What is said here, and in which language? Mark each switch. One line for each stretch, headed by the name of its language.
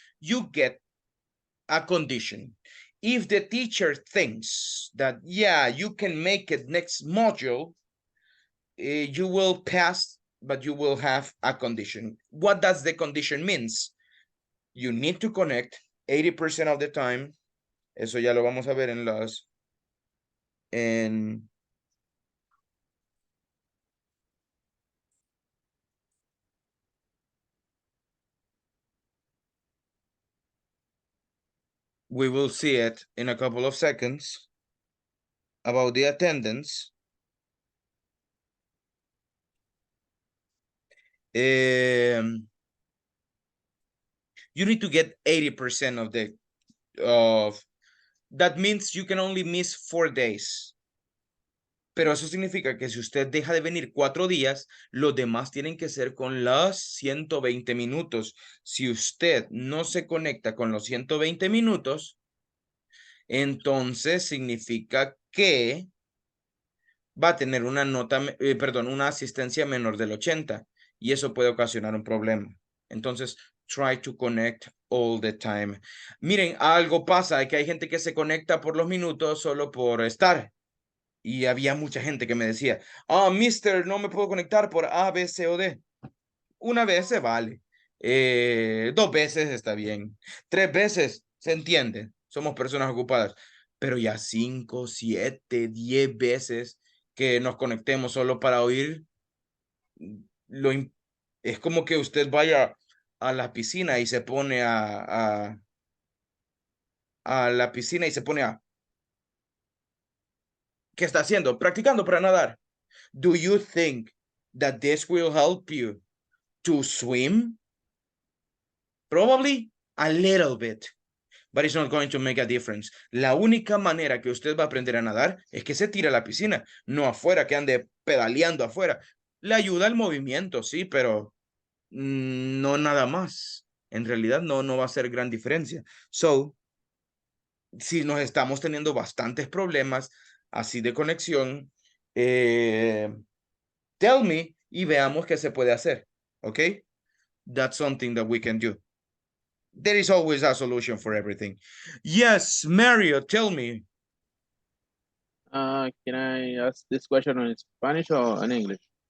English: You get a condition. If the teacher thinks that, yeah, you can make it next module, you will pass, but you will have a condition. What does the condition means? You need to connect 80% of the time.
Spanish: Eso ya lo vamos a ver en las...
English: We will see it in a couple of seconds about the attendance. You need to get 80% of that means you can only miss 4 days.
Spanish: Pero eso significa que si usted deja de venir 4 días, los demás tienen que ser con las 120 minutos. Si usted no se conecta con los 120 minutos, entonces significa que va a tener una nota, perdón, una asistencia menor del 80 y eso puede ocasionar un problema. Entonces,
English: try to connect all the time.
Spanish: Miren, algo pasa, que hay gente que se conecta por los minutos solo por estar. Y había mucha gente que me decía, mister, no me puedo conectar por A, B, C o D. Una vez se vale. 2 veces está bien. 3 veces se entiende. Somos personas ocupadas. Pero ya 5, 7, 10 veces que nos conectemos solo para oír, lo, es como que usted vaya a la piscina y se pone a la piscina y se pone a... ¿Qué está haciendo? Practicando para nadar.
English: Do you think that this will help you to swim? Probably a little bit, but it's not going to make a difference.
Spanish: La única manera que usted va a aprender a nadar es que se tire a la piscina, no afuera, que ande pedaleando afuera. Le ayuda el movimiento, sí, pero no nada más. En realidad no va a hacer gran diferencia. So, si nos estamos teniendo bastantes problemas así de conexión,
English: tell me
Spanish: y veamos qué se puede hacer. ¿Ok?
English: That's something that we can do. There is always a solution for everything. Yes, Mario, tell me. Can I ask this question in Spanish or in English?